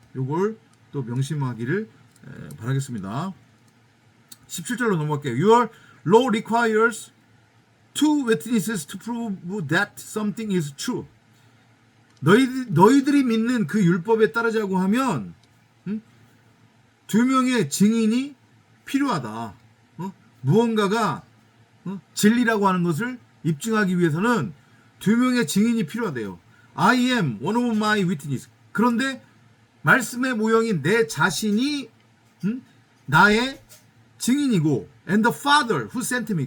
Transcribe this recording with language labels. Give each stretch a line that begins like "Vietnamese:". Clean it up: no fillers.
Korean: 요걸 또 명심하기를 바라겠습니다. 17절로 넘어갈게요.
English: Your law requires two witnesses to prove that something is true.
Korean: 너희들이 믿는 그 율법에 따르자고 하면 두 명의 증인이 필요하다. 무언가가 진리라고 하는 것을 입증하기 위해서는 두 명의 증인이 필요하대요.
English: I am one of my witnesses.
Korean: 그런데 말씀의 모형인 내 자신이 나의 증인이고,
English: and the Father who sent me.